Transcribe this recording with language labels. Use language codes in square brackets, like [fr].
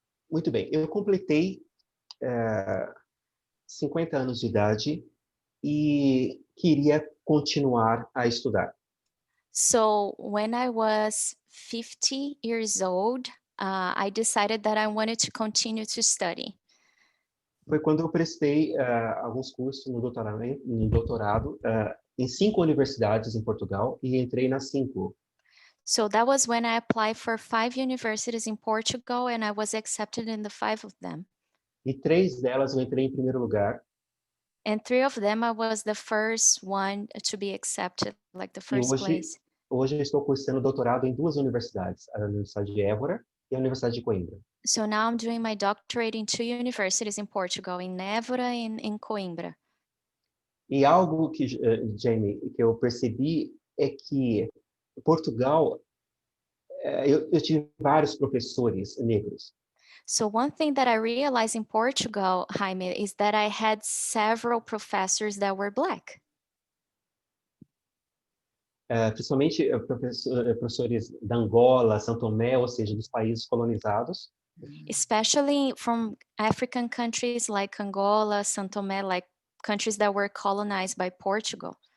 [pt] Muito bem. Eu completei 50 anos de idade e queria continuar a estudar. [en] So when I was 50 years old, I decided that I wanted to continue to study. [pt] Foi quando eu prestei alguns cursos no doutorado em 5 universidades em Portugal e entrei nas 5. [en] So that was when I applied for 5 universities in Portugal and I was accepted in the 5 of them. [pt] E 3 delas eu entrei em primeiro lugar. [en] And 3 of them, I was the first one to be accepted, like the first place. [pt] Hoje eu estou cursando doutorado em 2 universidades, a Universidade de Évora e a Universidade de Coimbra. [en] So now I'm doing my doctorate in 2 universities in Portugal, in Évora and in Coimbra. [pt] E algo que, Jamie, que eu percebi é que Portugal, eu tive vários professores negros. [en] So one thing that I realized in Portugal, Jaime, is that I had several professors that were Black. [pt] Principalmente professores da Angola, São Tomé, ou seja, dos países colonizados. [en] Especially from African countries like Angola, São Tomé, like countries that were colonized by Portugal.